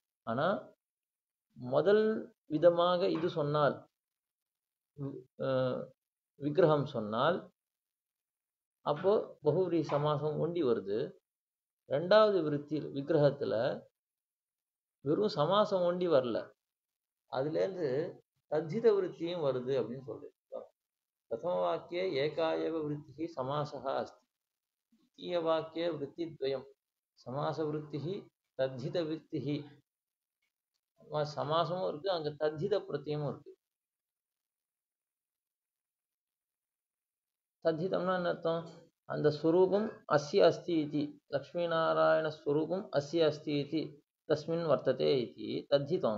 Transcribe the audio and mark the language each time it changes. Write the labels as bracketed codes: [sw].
[ta] ஆனா முதல் விதமாக இது சொன்னால் விக்கிரகம் சொன்னால் அப்போ பகுவிரி சமாசம் ஒண்டி வருது. ரெண்டாவது விருத்தி விக்கிரகத்துல வெறும் சமாசம் ஒண்டி வரல, அதுல இருந்து தத்தித விருத்தியும் வருது அப்படின்னு சொல்றேன். [sa] प्रथम वाक्ये एका एव वृत्तिः समासः अस्ति, द्वितीय वाक्ये वृत्तिद्वयं समासवृत्तिः तद्धितवृत्तिः. [ta] சமாசமும் இருக்கு, அங்க தத்தித பிரத்தியமும் இருக்கு. தத்திதம்னா என்ன அர்த்தம், [sa] அந்த ஸ்வரூபம் அஸ்ய அஸ்தி இதி, லக்ஷ்மி நாராயண ஸ்வரூபம் அஸ்ய அஸ்தி இதி தஸ்மின் வர்த்ததே இதி தத்திதம்.